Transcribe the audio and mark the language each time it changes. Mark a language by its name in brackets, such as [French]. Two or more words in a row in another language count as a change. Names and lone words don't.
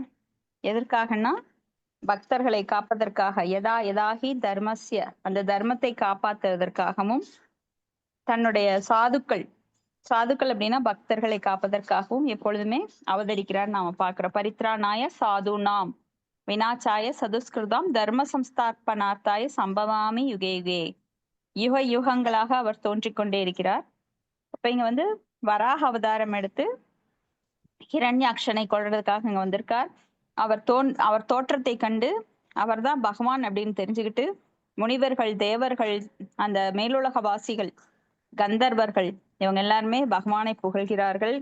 [Tamil] எதற்காகனா பக்தர்களை காப்பதற்காக, [Sanskrit] यदाहि धर्मस्य, [Tamil] அந்த தர்மத்தை காப்பாற்றுவதற்காகவும், தன்னுடைய சாதுக்கள் அப்படின்னா பக்தர்களை காப்பதற்காகவும் எப்பொழுதுமே அவதரிக்கிறார். நாம பாக்குறோம். [Sanskrit] परित्राणाय साधु नाम् विनाशाय चदुष्कृताम् धर्म संस्थापनार्थाय सम्भवामि युगे युगे. [Tamil] யுகங்களாக அவர் தோன்றிக்கொண்டே இருக்கிறார். இப்ப இங்க வராக அவதாரம் எடுத்து ஹிரண்யாக்ஷனை கொள்றதுக்காக இங்க வந்திருக்கார். அவர் தோற்றத்தை கண்டு அவர் தான் பகவான் அப்படின்னு தெரிஞ்சுக்கிட்டு முனிவர்கள், தேவர்கள், அந்த மேலுலக வாசிகள், கந்தர்வர்கள் இவங்க எல்லாருமே பகவானை புகழ்கிறார்கள்.